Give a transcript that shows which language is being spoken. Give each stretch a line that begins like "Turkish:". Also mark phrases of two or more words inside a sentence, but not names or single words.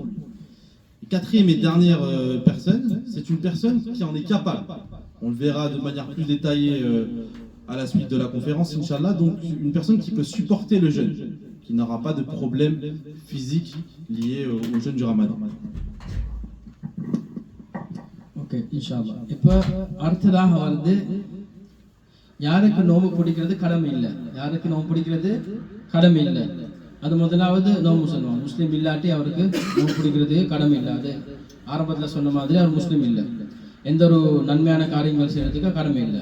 French: Et 4e et dernière personne, c'est une personne qui en est capable. On le verra de manière plus détaillée à la suite de la conférence,
Arabic: إن شاء الله.
French: Donc une personne qui peut supporter le jeûne, qui n'aura pas de problème physique lié au jeûne du Ramadan.
Arabic: Ok, إن شاء الله.
Tamil: இப்போ அடுத்ததாக வந்து யாருக்கு நோன்பு பிடிக்கிறது கடமை இல்லை, யாருக்கு நோன்பு பிடிக்கிறது கடமை இல்லை. அது முதலாவது நோன்பு சொல்லுவாங்க. முஸ்லீம் இல்லாட்டி அவருக்கு நோன்பு பிடிக்கிறது கடமை இல்லை. அது ஆரம்பத்தில் சொன்ன மாதிரி அவர் முஸ்லீம் இல்லை, எந்த ஒரு நன்மையான காரியங்கள் செய்யறதுக்கு கடமை இல்லை.